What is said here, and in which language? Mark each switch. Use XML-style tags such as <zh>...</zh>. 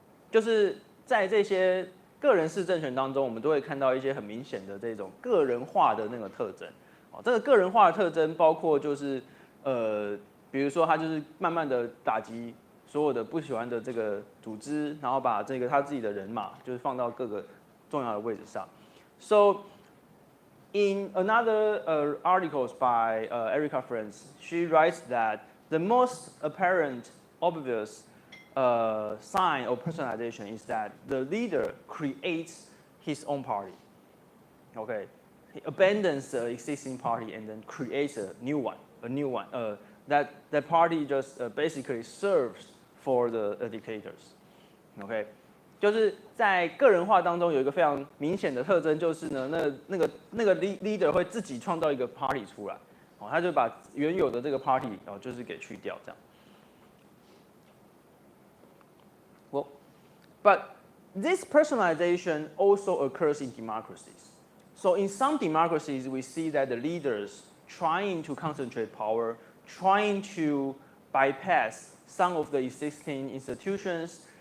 <zh>就是在这些个人式政权当中，我们都会看到一些很明显的这种个人化的那个特征。这个个人化的特征包括就是比如说他就是慢慢的打击所有的不喜欢的这个组织，然后把这个他自己的人马就是放到各个重要的位置上。</zh> <en>So in another articles by Erica Friends, she writes that the most apparent, obvious sign of personalization is that the leader creates his own party. Okay, he abandons the existing party and then creates a new one. That party just basically serves for the dictators. Okay.</en> <zh>就是在个人化当中有一个非常明显的特征，就是呢，那个 leader 会自己创造一个 party 出来，他就把原有的这个 party 就是给去掉这样。</zh> <en>Well, but this personalization also occurs in democracies. So in some democracies, we see that the leaders trying to concentrate power, trying to bypass some of the existing institutions.</en>